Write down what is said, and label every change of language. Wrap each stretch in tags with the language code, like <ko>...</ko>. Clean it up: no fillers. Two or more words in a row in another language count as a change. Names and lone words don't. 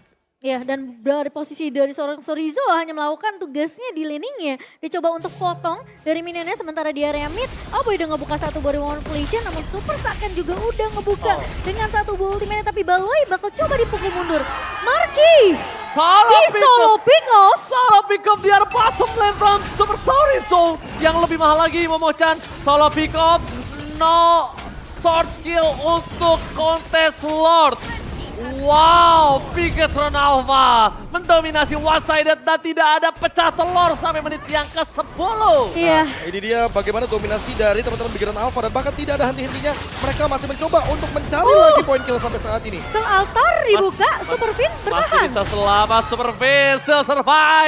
<id>Ya, dan dari posisi dari seorang Sorizo hanya melakukan tugasnya di laningnya. Dia coba untuk potong dari minionnya sementara di area mid. Aboy udah ngebuka satu</id> <en>body manipulation,</en> <id>namun Super Saken juga udah ngebuka dengan satu</id> <en>bull ultimate.</en> <id>Tapi Baloy bakal coba dipukul mundur.</id> <en>Marky! Di solo pick off. Solo pick up</en> <id>di arah</id> <en>bottom lane from Super Sorizo.</en> <id>Yang lebih mahal lagi Momochan.</id> <en>Solo pick up, no sword skill</en> <id>untuk kontes</id> <en>Lord.</en> <id>Wow, Bigetron Alpha mendominasi one-sided dan tidak ada pecah telur sampai menit yang ke-10. Iya. Ini dia bagaimana dominasi dari teman-teman Bigetron Alpha dan bahkan tidak ada henti-hentinya. Mereka masih mencoba untuk mencari lagi poin kill sampai saat ini. Ke altar dibuka, Super Fin Masih bertahan. bisa selamat, Super Fin</id> <en>still survive.</en>